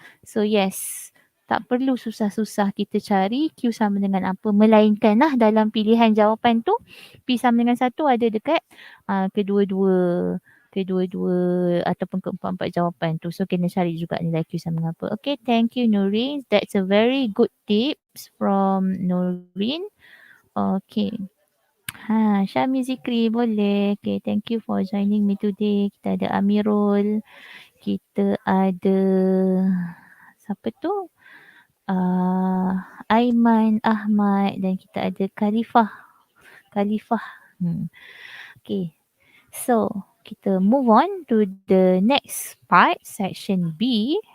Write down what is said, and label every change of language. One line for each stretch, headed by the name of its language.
English: So yes,
Malay: tak perlu susah-susah kita cari Q sama dengan apa. Melainkan lah dalam pilihan jawapan tu P sama dengan 1 ada dekat kedua-dua ataupun keempat-empat jawapan tu. So kena cari juga nilai Q sama dengan apa.
English: Okay, thank you Nurin. That's a very good tips from Nurin. Okay. Syami Zikri
Malay: boleh.
English: Okay, thank you for joining me today.
Malay: Kita ada Amirul. Kita ada siapa tu? Aiman Ahmad dan kita ada Khalifah. Okay.
English: So,
Malay: kita
English: move on to the next part, section B.